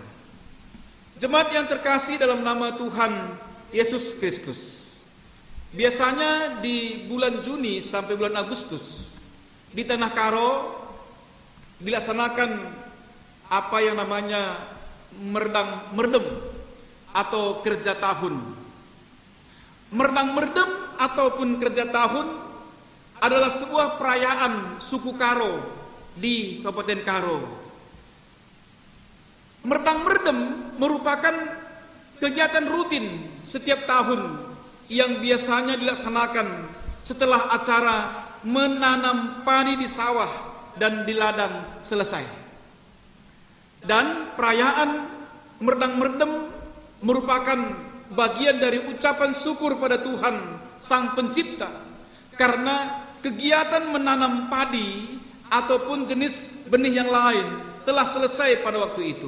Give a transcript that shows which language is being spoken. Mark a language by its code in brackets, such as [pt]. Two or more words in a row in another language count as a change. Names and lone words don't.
[id] Jemaat yang terkasih dalam nama Tuhan Yesus Kristus, biasanya di bulan Juni sampai bulan Agustus di Tanah Karo dilaksanakan apa yang namanya merdang-merdem atau kerja tahun. Merdang-merdem ataupun kerja tahun adalah sebuah perayaan suku Karo di Kabupaten Karo. Merdang-merdem merupakan kegiatan rutin setiap tahun yang biasanya dilaksanakan setelah acara menanam padi di sawah dan di ladang selesai. Dan perayaan merdang-merdem merupakan bagian dari ucapan syukur pada Tuhan Sang Pencipta, karena kegiatan menanam padi ataupun jenis benih yang lain telah selesai pada waktu itu.